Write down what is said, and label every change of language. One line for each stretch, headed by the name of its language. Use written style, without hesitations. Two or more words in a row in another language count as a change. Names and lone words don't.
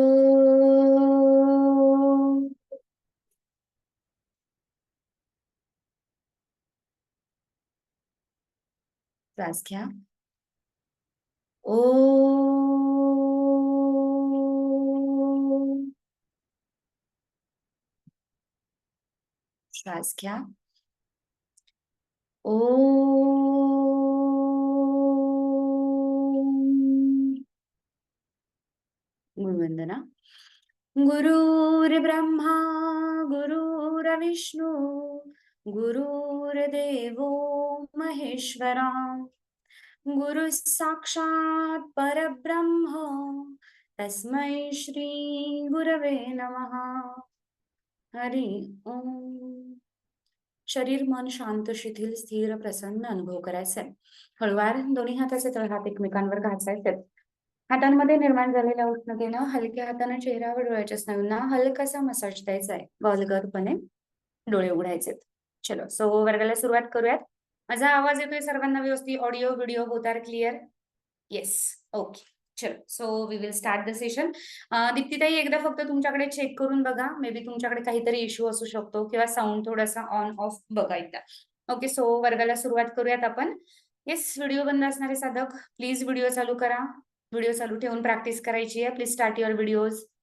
Marathi: श्वास घ्या. ओ. श्वास घ्या. ओ. गुरुवंदना.
Sanskrit: गुरुर्ब्रह्मा गुरुर्विष्णू गुरुर्देवो महेश्वरा गुरु साक्षात परब्रह्म तस्मै श्री गुरवे नमः. हरि ओम.
Marathi: शरीर मन शांत, शिथिल, स्थिर, प्रसन्न अनुभव करायचा. हळुवार दोन्ही हाताचे तळहात एकमेकांवर घासायचे. हातांमध्ये निर्माण झालेल्या उष्णतेनं हलक्या हाताने चेहऱ्यावर डोळ्याच्या स्नायूंना हलकासा मसाज द्यायचा आहे. अलगदपणे डोळे उघडायचे. चलो, सो वर्गाला सुरुवात करूयात. माझा आवाज येतोय सर्वांना व्यवस्थित?
English: Audio video both are clear? Yes. OK. चलो, So we will start the session.
Marathi: दीप्तीताई, एकदा फक्त तुमच्याकडे चेक करून बघा.
English: maybe
Marathi: तुमच्याकडे काहीतरी इश्यू असू शकतो किंवा साऊंड थोडासा
English: on off
Marathi: बघा एकदा. ओके, सो वर्गाला सुरुवात करूयात आपण. येस, व्हिडिओ बंद असणारे साधक प्लीज व्हिडिओ चालू करा. व्हिडिओ चालू ठेवून प्रॅक्टिस करायची आहे.
English: Please start your videos.